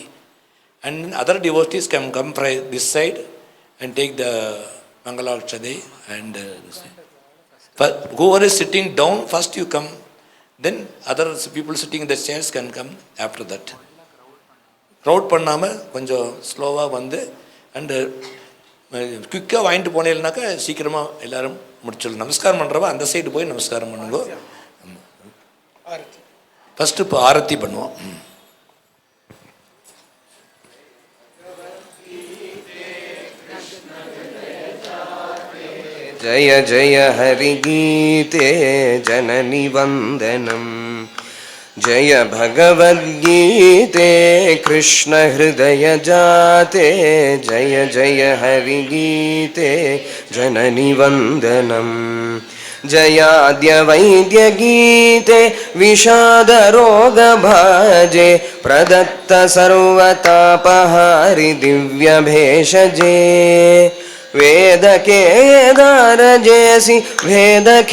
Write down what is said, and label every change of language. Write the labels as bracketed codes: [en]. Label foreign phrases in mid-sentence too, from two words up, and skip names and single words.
[en] And other devotees can come from this side and take the Mangalakshadai. And whoever is sitting down, first you come. Then other people sitting in the chairs can come after that. [ta] Crowd பண்ணாமல் கொஞ்சம் ஸ்லோவாக வந்து அண்டு குயிக்காக வாங்கிட்டு போனேன்னாக்கா சீக்கிரமாக எல்லோரும் முடிச்சிடலாம். நமஸ்காரம் பண்ணுறவா அந்த சைடு போய் நமஸ்காரம் பண்ணுங்க. ஃபஸ்ட்டு இப்போ ஆரத்தி பண்ணுவோம். [sa] जय जय हरि गीते जननि वंदनम जय भगवद्गीते कृष्ण हृदय जाते जय जय हरि गीते जननि वंदनम जयाद्य वैद्य गीते विषाद रोग भाजे प्रदत्त सर्वतापहारि दिव्य भेषजे वेद केदार जैसी भेद